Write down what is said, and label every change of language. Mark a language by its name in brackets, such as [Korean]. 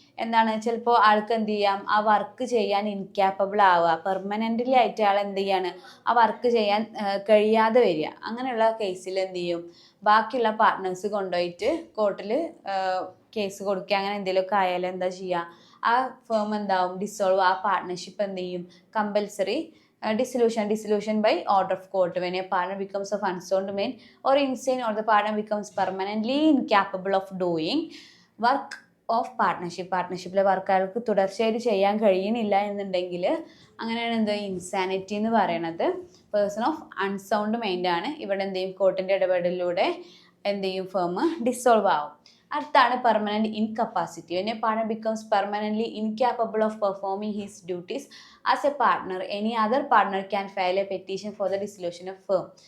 [Malayalam] എന്താണ്, ചിലപ്പോൾ ആൾക്ക് എന്ത് ചെയ്യാം, ആ വർക്ക് ചെയ്യാൻ ഇൻകാപ്പബിൾ ആവുക, പെർമനൻ്റ്ലി ആയിട്ട് ആൾ എന്ത് ചെയ്യാണ്, ആ വർക്ക് ചെയ്യാൻ കഴിയാതെ വരിക. അങ്ങനെയുള്ള കേസിൽ എന്ത് ചെയ്യും, ബാക്കിയുള്ള പാർട്ട്നേഴ്സ് കൊണ്ടുപോയിട്ട് കോർട്ടിൽ കേസ് കൊടുക്കുക. അങ്ങനെ എന്തെങ്കിലുമൊക്കെ ആയാലും എന്താ ചെയ്യുക, ആ ഫേം എന്താവും, ഡിസോൾവ്, ആ പാർട്ട്ണർഷിപ്പ് എന്ത് ചെയ്യും, compulsory [English] dissolution by order of court. When a partner becomes of unsound mind or insane or the partner becomes permanently incapable of doing work of [Malayalam] പാർട്ട്ണർഷിപ്പിലെ work അയാൾക്ക് തുടർച്ചയായിട്ട് ചെയ്യാൻ കഴിയുന്നില്ല എന്നുണ്ടെങ്കിൽ അങ്ങനെയാണ് എന്ത്, ഇൻസാനിറ്റി എന്ന് പറയണത്. [English] Person of unsound mind ആണ്. [Malayalam] ഇവിടെ എന്ത് ചെയ്യും, കോർട്ടിൻ്റെ ഇടപെടലിലൂടെ എന്ത് ചെയ്യും, ഫേം ഡിസോൾവ് ആവും. [English] അടുത്താണ് permanent incapacity. When a partner becomes permanently incapable of performing his duties as a partner any other partner can file a petition for the dissolution of firm.